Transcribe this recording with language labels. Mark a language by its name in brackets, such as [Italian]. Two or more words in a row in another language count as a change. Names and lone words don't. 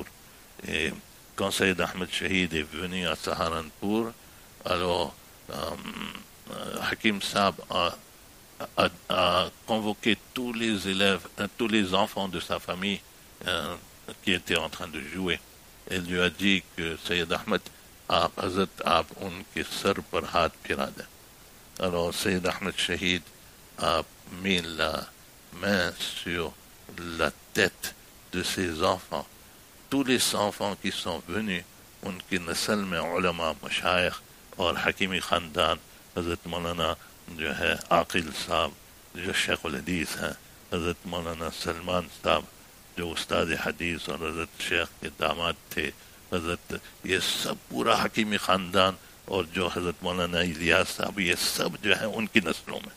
[French] Et quand Sayyid Ahmed Shahid est venu à Saharanpur, alors Hakim Saab a convoqué tous les élèves, tous les enfants de sa famille qui étaient en train de jouer. Il lui a dit que Sayyid Ahmed [Urdu] آپ ان کے سر پر ہاتھ پھیرا دیں. [French] Alors Sayyid Ahmed Shahid a mis la main sur la tête de ses enfants. Tous les enfants qui sont venus, [Urdu] ان کی نسل میں علما، مشائخ اور حکیمی خاندان، حضرت مولانا جو ہے عاقل صاحب جو شیخ الحدیث ہیں، حضرت مولانا سلمان صاحب جو استادِ حدیث اور حضرت شیخ کے داماد تھے، حضرت یہ سب پورا حکیمی خاندان، اور جو حضرت مولانا الیاس صاحب، یہ سب جو ہے ان کی نسلوں میں.